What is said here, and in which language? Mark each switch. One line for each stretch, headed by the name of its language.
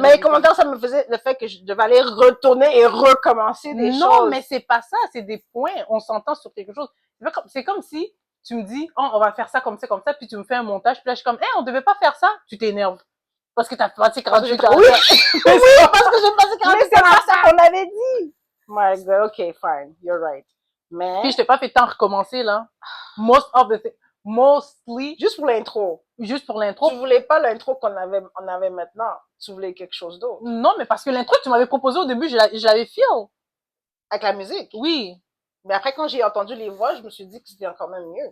French: mais les commentaires, ça me faisait le fait que je devais aller retourner et recommencer des choses. Non, mais c'est pas ça, c'est des points, on s'entend sur quelque chose. C'est comme si tu me dis, oh, on va faire ça comme ça, puis tu me fais un montage, puis là, je suis comme, on devait pas faire ça, tu t'énerves. Parce que t'as passé 48 heures. Oui, parce que j'ai passé 48 heures. Mais c'est pas ça qu'on avait dit.
English: My God, okay, fine, you're right.
French: Mais. Puis je t'ai pas fait tant recommencer, là.
English: Mostly.
French: Juste pour l'intro. Juste pour l'intro. Tu voulais pas l'intro qu'on avait maintenant. Tu voulais quelque chose d'autre. Non, mais parce que l'intro que tu m'avais proposé au début, je l'avais feel. Avec la musique? Oui. Mais après, quand j'ai entendu les voix, je me suis dit que c'était quand même mieux.